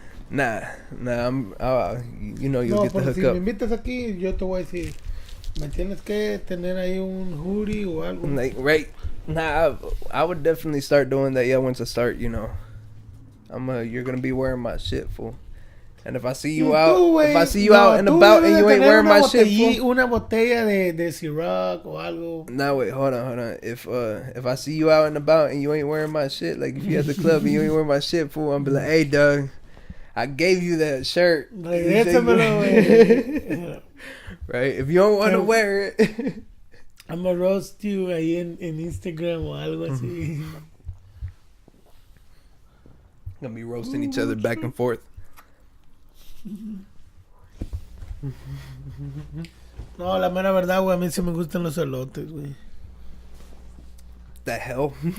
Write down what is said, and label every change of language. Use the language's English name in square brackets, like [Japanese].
[English] Nah, I'm, you know, you'll get the hook [Spanish] si [English] up. [Spanish] me invitas aquí, yo te voy a decir, me tienes que tener ahí un hoodie o algo. [English] Like, right? Nah, I would definitely start doing that. Yeah, once I start, you know, you're gonna be wearing my shit, fool. And if I see you out, if I see you out and about and you ain't wearing my shit, fool. [Spanish] Una botella de Ciroc o algo. [English] Nah, wait, hold on. If I see you out and about and you ain't wearing my shit, like if you at the club and you ain't wearing my shit, fool, I'm be like, hey, Doug, I gave you that shirt. [Spanish] Regrésamelo, güey. [English] Right? If you don't want to wear it. I'm gonna roast you [Spanish] ahí en Instagram o algo así. [English] Gonna be roasting each other back and forth. [Spanish] No, la mera verdad, güey, a mí sí me gustan los elotes, güey. [English] The hell?